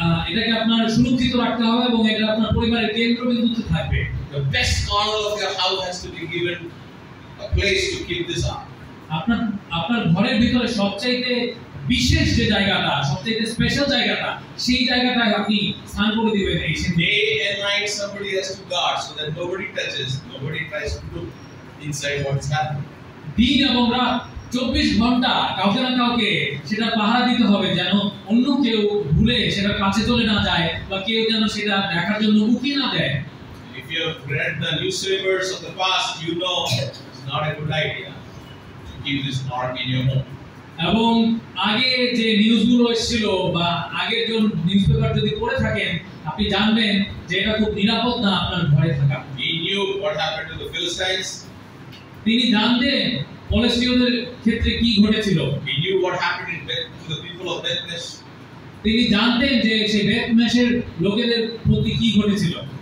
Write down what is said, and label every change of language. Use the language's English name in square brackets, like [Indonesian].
[Bangla] এটাকে আপনার সুরক্ষিত রাখতে হবে এবং এটা আপনার পরিবারের কেন্দ্রবিন্দুতে থাকবে। [English] The best corner of your house has to be given a place to keep this ark. [Bangla] আপনার ঘরের ভিতরে সবচাইতে বিশেষ যে জায়গাটা, সবচাইতে স্পেশাল জায়গাটা, সেই জায়গাটায় আপনি স্থান করে দিবেন এই সিন্দুক। [English] Day and night somebody has to guard so that nobody touches, nobody tries to look inside what's happening. [Bangla] দিন এবং রাত 24 ঘন্টা কাউকে না কাউকে সেটা পাহারা দিতে হবে, যেন অন্য কেউ ভুলে সেটা কাছে চলে না যায় বা কেউ যেন সেটা দেখার জন্য উকি না দেয়। [English] If you have read the newspapers of the past, you know it's not a good idea to keep this ark in your home. [Bangla] এবং আগে যে নিউজগুলো এসেছিল বা আগের যে নিউজপেপার যদি পড়ে থাকেন আপনি জানবেন যে এটা খুব নিরাপদ না আপনার ঘরে থাকা। [English] He knew what happened to the Philistines. [Bangla] তিনি জানতেন ফিলিস্তিয়দের ক্ষেত্রে কি ঘটেছিল। [English] He knew what happened to the people of Bethlehem. [Bangla] তিনি জানতেন যে সেই বেথমেশের লোকেদের প্রতি কি ঘটেছিল।